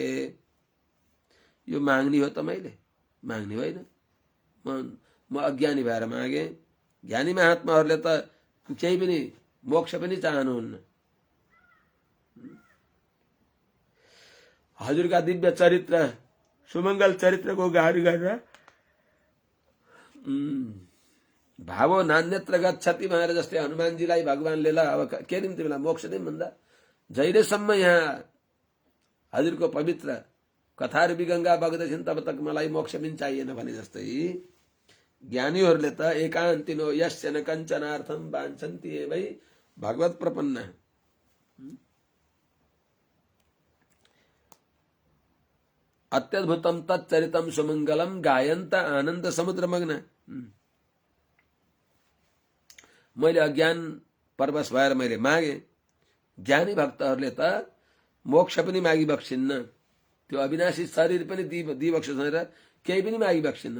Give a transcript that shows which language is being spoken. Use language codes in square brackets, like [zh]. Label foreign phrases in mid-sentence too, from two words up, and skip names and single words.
[ne] यो माग्ने हो त, मैले माग्ने होइन, म अज्ञानी भएर मागे। ज्ञानी महात्माहरूले त केही पनि मोक्ष पनि चाहनुहुन्न। हजुरका दिव्य चरित्र, सुमङ्गल चरित्रको गाडी गरेर [sa] भावो नान्यत्र गच्छति [ne] भनेर जस्तै हनुमानजीलाई भगवानले ल अब के दिन तिमीलाई मोक्ष दिउँ भन्दा जहिलेसम्म यहाँ हजुरको पवित्र कथाहरू विगङ्गा बग्दैछन् [hi] तब तक [ne] मलाई मोक्ष पनि चाहिएन भने जस्तै ज्ञानीहरूले त [sa] एकान्तिनो यस्य न कञ्चनार्थम वाञ्छन्ति एवै भगवत प्रपन्न, अत्यद्भुतम तच्चरितम सुमङ्गलम गायन्त आनन्द समुद्र मग्न। [ne] मैले अज्ञान परवश भएर मैले मागे। ज्ञानी भक्तहरूले त मोक्ष पनि मागी बक्सिन्न, त्यो अविनाशी शरीर पनि दिइबक्स्योस् भनेर केही पनि मागी बक्सिन्न।